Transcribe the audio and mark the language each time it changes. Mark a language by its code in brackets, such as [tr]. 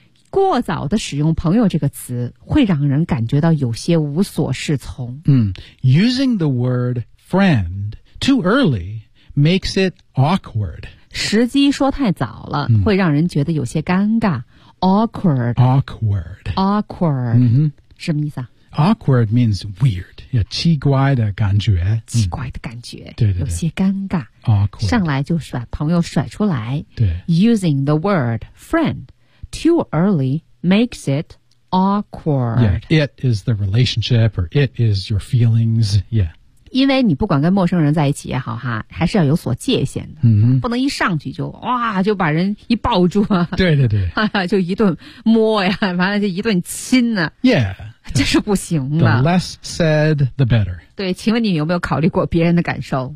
[zh] 过早的使用朋友这个词会让人感觉到有些无所适从。 [en] Using the word friend too early makes it awkward. [zh] 时机说太早了、会让人觉得有些尴尬。 [en] Awkward. Awkward. [zh] Awkward.、什么意思啊？ [en] Awkward means weird, [zh] 奇怪的感觉。奇怪的感觉、对对对，有些尴尬。 [en] Awkward. [zh] 上来就甩朋友甩出来。对。 [en] Using the word friend too early makes it awkward. Yeah, it is the relationship or it is your feelings. Yeah. [zh] 因为你不管跟陌生人在一起也好哈，还是要有所界限的。不能一上去就哇就把人一抱住啊。对对对。就一顿摸呀，完了就一顿亲啊。 [en] Yeah. [zh] 这是不行的。 [en] The less said, the better. [zh] 对，请问你有没有考虑过别人的感受？